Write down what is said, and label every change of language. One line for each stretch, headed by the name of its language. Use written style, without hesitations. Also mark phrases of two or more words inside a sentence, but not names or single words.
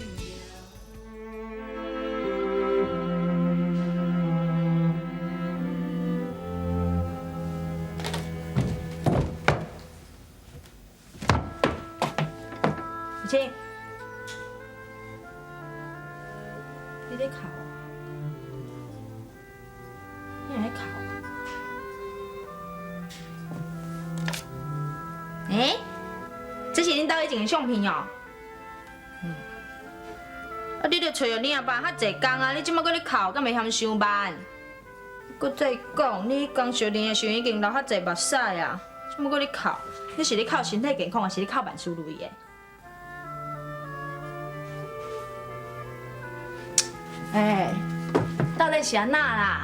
Min Nan Chinese: 玉清，你在哭？你还在哭？欸，这是恁兜以前的相片哦。啊，你著找着你阿爸遐济工啊，你即摆搁咧哭，敢袂嫌伤慢？搁再讲，你刚小年的时候已经流遐济目屎啊，即摆搁咧哭，你是咧哭身体健康，还是咧哭万事如意的？欸，到底是安那啦？